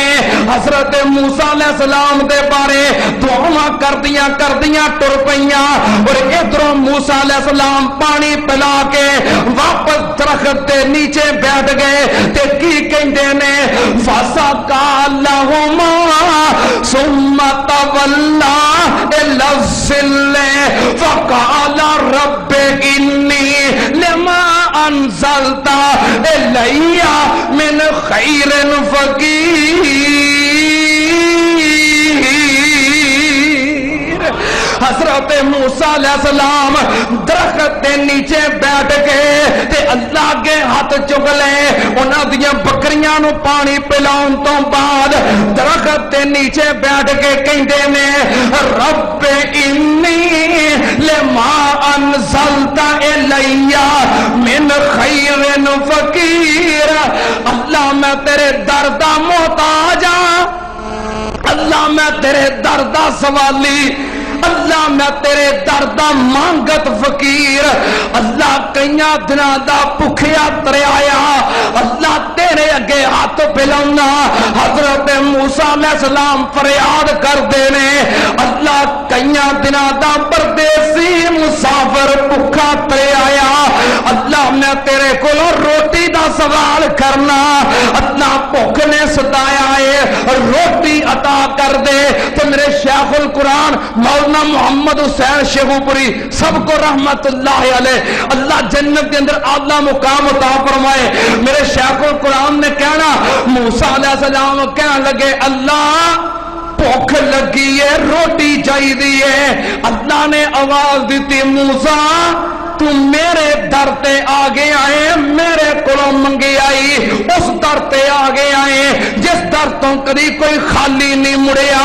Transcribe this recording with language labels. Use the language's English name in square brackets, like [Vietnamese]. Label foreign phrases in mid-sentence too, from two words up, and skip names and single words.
[Punjabi] حضرت موسیٰ علیہ السلام دے بارے دعاواں کردیاں کردیاں ٹر پئیاں, اور ایدھروں موسیٰ علیہ السلام پانی پلا کے واپس درخت دے نیچے بیٹھ گئے تے کی کہندے نے, [Arabic] فسقى لهما ثم تولى إلى الظل فقال رب إني لما أنزلت إلي من خير فقير. [Punjabi] حضرت موسیٰ علیہ السلام درخت کے نیچے بیٹھ گئے تے اللہ کے ہتھ چک لے. اوہناں دیاں بکریاں نوں پانی پلاؤن توں بعد درخت کے نیچے بیٹھ کے کہندے نے, [Arabic] رب إني لما أنزلت إلي من خير فقير. [Punjabi] اللہ میں تیرے در دا محتاج ہاں، اللہ میں تیرے در دا سوالی, اللہ میں تیرے درد مانگت فقیر، اللہ کئیاں دناں دا بھکھیا تریایا، اللہ تیرے اگے ہاتھ پھیلاؤنا۔ حضرت موسیٰ علیہ السلام فریاد کر دینے، اللہ کئیاں دناں دا پردیسی مسافر بھکھا تریایا، اللہ میں تیرے کولو روٹی دا سوال کرنا، اللہ بھوک نے ستایا ہے روٹی عطا کر دے۔ [Urdu] تو میرے شیخ القرآن مولانا محمد حسین شیخو پوری سب کو رحمت اللہ علیہ، اللہ جنت کے اندر اعلیٰ مقام عطا فرمائے، [Punjabi] میرے شیخ القرآن نے کہنا موسیٰ علیہ السلام کہنے لگے اللہ بھوک لگی ہے روٹی چاہیے، اللہ نے آواز دیتی موسیٰ تو میرے در تے آگے آئے، میرے کولوں منگی آئی، اس در تے آگے آئے جس در تو کدی کوئی خالی نہیں مڑیا۔